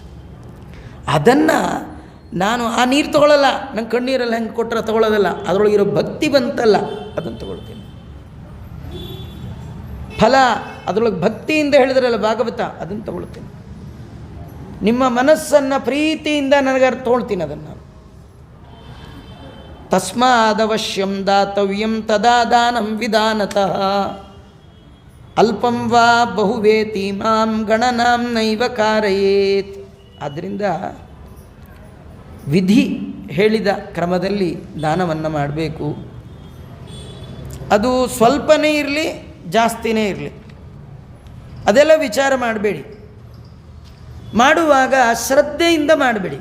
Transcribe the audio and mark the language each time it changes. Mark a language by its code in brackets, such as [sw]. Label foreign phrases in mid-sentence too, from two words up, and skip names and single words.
[kn] ಅದನ್ನು ನಾನು ಆ ನೀರು ತೊಗೊಳ್ಳಲ್ಲ, ನಂಗೆ ಕಣ್ಣೀರಲ್ಲಿ ಹೆಂಗೆ ಕೊಟ್ಟರೆ ತೊಗೊಳ್ಳೋದಲ್ಲ, ಅದರೊಳಗಿರೋ ಭಕ್ತಿ ಬಂತಲ್ಲ ಅದನ್ನು ತೊಗೊಳ್ತೀನಿ. ಫಲ, ಅದರೊಳಗೆ ಭಕ್ತಿಯಿಂದ ಹೇಳಿದ್ರಲ್ಲ ಭಾಗವತ, ಅದನ್ನು ತೊಗೊಳ್ತೀನಿ. ನಿಮ್ಮ ಮನಸ್ಸನ್ನು ಪ್ರೀತಿಯಿಂದ ನನಗೆ ತೊಗೊಳ್ತೀನಿ ಅದನ್ನು. [sa] ತಸ್ಮಾದವಶ್ಯಂ ದಾತವ್ಯಂ ತದಾ ದಾನಂ ವಿಧಾನತಃ, ಅಲ್ಪಂ ವಾ ಬಹುವೇತಿ ಮಾಂ ಗಣನಾಂ ನೈವ ಕಾರಯೇತ್. [kn] ಆದ್ದರಿಂದ ವಿಧಿ ಹೇಳಿದ ಕ್ರಮದಲ್ಲಿ ದಾನವನ್ನು ಮಾಡಬೇಕು. ಅದು ಸ್ವಲ್ಪನೇ ಇರಲಿ ಜಾಸ್ತಿನೇ ಇರಲಿ, ಅದೆಲ್ಲ ವಿಚಾರ ಮಾಡಬೇಡಿ. ಮಾಡುವಾಗ ಶ್ರದ್ಧೆಯಿಂದ ಮಾಡಬೇಡಿ.